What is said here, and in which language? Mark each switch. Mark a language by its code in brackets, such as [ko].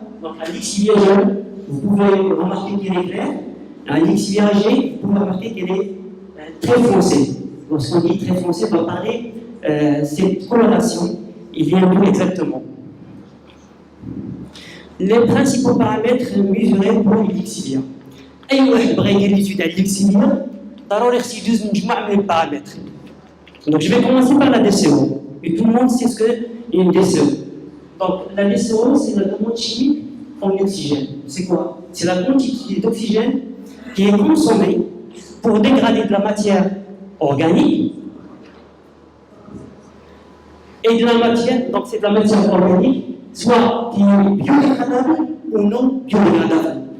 [fr] Donc un Lixivia jaune, vous pouvez remarquer qu'elle est claire. Un Lixivia âgé, vous pouvez remarquer qu'elle est très foncée. Lorsqu'on dit très foncée, on va parler cette coloration. Il vient d'où exactement? Les principaux paramètres mesurés pour le Lixivia. [ar] أي واحد بغى يدير l'étude على الليكسيفيا ضروري خصو يدوز مجموعة من البارامتر. [fr] Donc je vais commencer par la DCO. Et tout le monde sait ce qu'est une DCO. Donc la DCO, c'est la demande chimique en oxygène. C'est quoi? C'est la quantité d'oxygène qui est consommée pour dégrader de la matière organique et de la matière, donc c'est de la matière organique, soit qui est biodégradable ou non biodégradable.